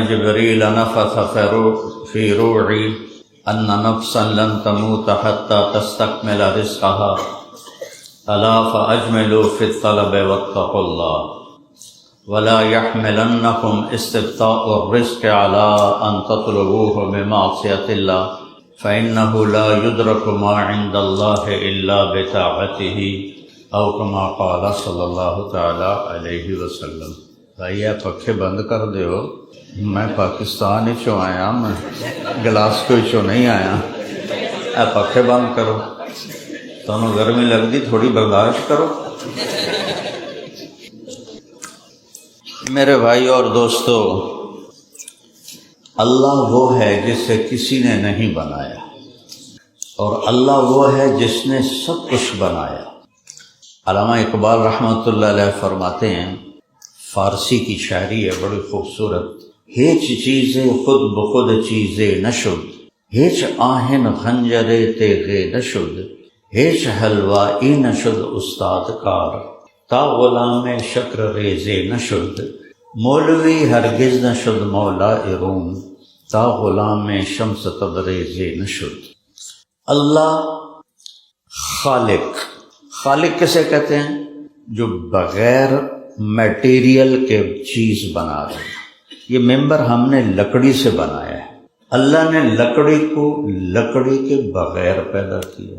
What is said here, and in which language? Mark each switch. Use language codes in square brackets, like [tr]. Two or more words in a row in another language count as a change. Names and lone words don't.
[ar] جبريل نفث في روعي ان نفسا لن تموت حتى تستكمل رزقها الا فاجملوا في الطلب واتقوا الله ولا يحملنكم استبطاء الرزق على أن تطلبوه بمعصية الله فإنه لا يدرك ما عند الله إلا بطاعته أو كما قال صلی اللہ تعالی علیہ وسلم۔ [pa] بھائی یہ پکھے بند کر دیو، میں پاکستان چوں آیا، میں گلاس کو چوں نہیں آیا، اے پکھے بند کرو، [ur] تمہیں گرمی لگتی تھوڑی برداشت کرو۔ میرے بھائی اور دوستو، اللہ وہ ہے جسے کسی نے نہیں بنایا، اور اللہ وہ ہے جس نے سب کچھ بنایا۔ علامہ اقبال رحمۃ اللہ علیہ فرماتے ہیں، فارسی کی شاعری ہے بڑی خوبصورت، [fa] ہیچ چیزیں خود بخود چیزیں نشد، ہیچ آہن خنجرے تیغے نشد، ہیچ حلوائی نشد استاد کار، تا غلام شکر ریزے نشد، مولوی ہرگز نشد مولا روم، تا غلام شمس تبریزے نشد۔ [ur] اللہ خالق کسے کہتے ہیں؟ جو بغیر میٹیریل کے چیز بنا رہے۔ یہ ممبر ہم نے لکڑی سے بنایا ہے، اللہ نے لکڑی کو لکڑی کے بغیر پیدا کیا۔